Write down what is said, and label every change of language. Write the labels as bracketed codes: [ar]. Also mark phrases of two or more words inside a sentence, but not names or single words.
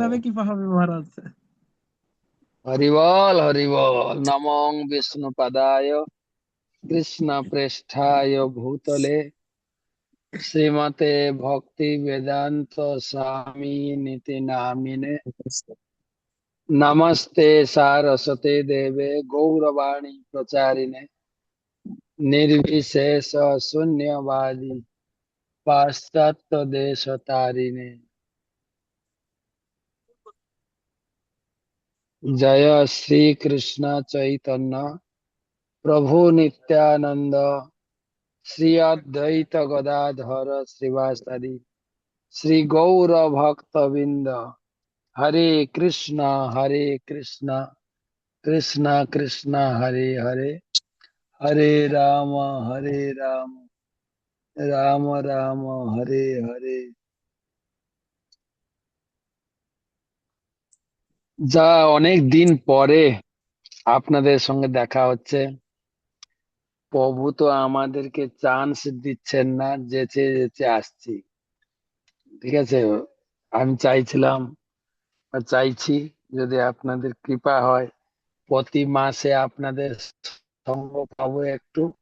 [bn] এভাবে কৃপা হবে মহারাজ। হরি বল। [sa] নমো বিষ্ণু পাদায় কৃষ্ণ প্রেষ্ঠায় ভূতলে শ্রীমতে ভক্তি বেদান্ত স্বামী নীতি নামিনে नमस्ते सारस्वते देवे गौरवाणी प्रचारिणे निर्विशेष शून्यवादी पाश्चात्य देश तारिणे। जय श्री कृष्ण चैतन्य प्रभु नित्यानंद श्री अद्वैत गदाधर श्रीवासदि श्री गौर भक्तविंद। हरे कृष्णा कृष्णा कृष्णा हरे हरे, हरे राम राम राम राम हरे हरे। [bn] যা অনেক দিন পরে আপনাদের সঙ্গে দেখা হচ্ছে। প্রভু তো আমাদেরকে চান্স দিচ্ছেন না, যেচে যেচে আসছি। ঠিক আছে, আমি চাইছিলাম বা চাইছি যদি আপনাদের কৃপা হয় প্রতি মাসে আপনাদের সঙ্গ পাবো একটু।